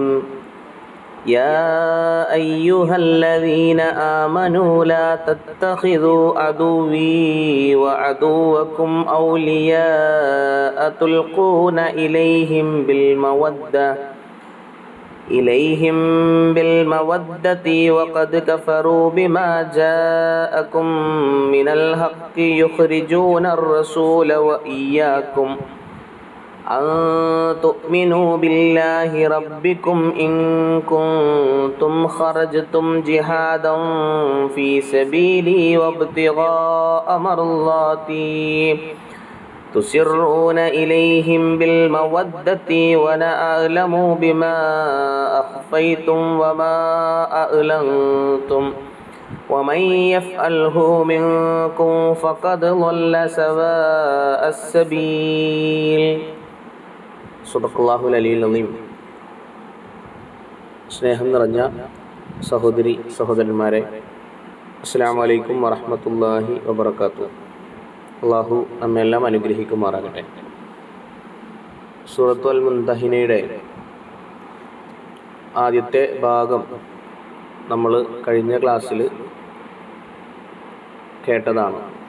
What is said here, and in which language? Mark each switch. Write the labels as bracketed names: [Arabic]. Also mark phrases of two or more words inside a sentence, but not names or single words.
[Arabic] يا أيها الذين آمنوا لا تتخذوا عدوي وعدوكم أولياء تلقون إليهم بالمودة وقد كفروا بما جاءكم من الحق يخرجون الرسول وإياكم أن تؤمنوا بالله ربكم إن كنتم خرجتم جهادا في سبيلي وابتغاء مرضاتي تسرون إليهم بالمودة وأنا أعلم بما أخفيتم وما أعلنتم ومن يفعله منكم فقد ضل سواء السبيل. سبحان الله العلي العليم. [Malayalam] സ്നേഹം നിറഞ്ഞ സഹോദരി സഹോദരന്മാരെ, [Arabic] السلام عليكم ورحمة الله وبركاته. [Malayalam] അള്ളാഹു നമ്മെല്ലാം അനുഗ്രഹിക്കുമാറാകട്ടെ. സൂറത്തുൽ അൽ മുംതഹിനയുടെ ആദ്യത്തെ ഭാഗം നമ്മൾ കഴിഞ്ഞ ക്ലാസ്സിൽ കേട്ടതാണ്.